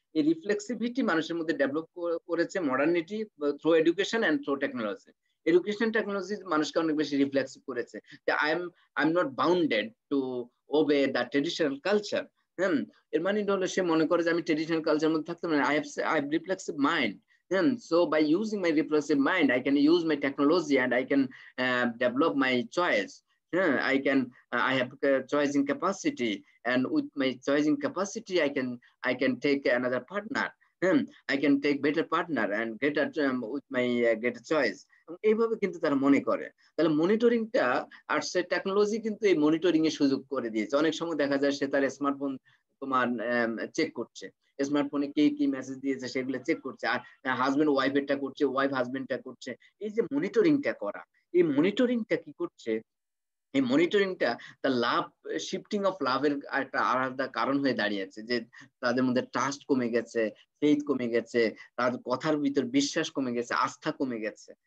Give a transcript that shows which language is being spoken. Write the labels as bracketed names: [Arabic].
[Bangla] এই রিফ্লেক্সিভিটি মানুষের মধ্যে ডেভেলপ করেছে [English] Modernity through education and through technology. [Bangla] Education technology মানুষকে অনেক বেশি রিফ্লেক্সিভ করেছে, যে [English] I am not bounded to obey the traditional culture. [Bangla] এর মানে হলো সে মনে করে যে আমি ট্রেডিশনাল কালচার মধ্যে থাকতে পারি, [English] I have reflexive mind, So by using my reflexive mind, I can use my technology and I can develop my choice. I have choosing capacity, and with my choosing capacity, I can take another partner. I can take better partner and get with my get a choice. [Bangla] এইভাবে কিন্তু তারা মনে করে। তাহলে মনিটরিংটা আর্টসের technology কিন্তু এই monitoring এর সুযোগ করে দিয়েছে। অনেক সময় দেখা যায় সে তার স্মার্টফোন তোমার চেক করছে। স্মার্টফোনে কে কি মেসেজ দিয়েছে সেগুলো চেক করছে। আর হাজবেন্ড ওয়াইফেরটা করছে, ওয়াইফ হাজবেন্ডটা করছে। এই যে মনিটরিংটা করা, এই মনিটরিংটা কি করছে? এই মনিটরিংটা তার লাভ শিফটিং অফ লাভের একটা আলাদা কারণ হয়ে দাঁড়িয়েছে, যে তাদের মধ্যে ট্রাস্ট কমে গেছে, ফেইথ কমে গেছে, তাদের কথার ভিতর বিশ্বাস কমে গেছে, আস্থা কমে গেছে।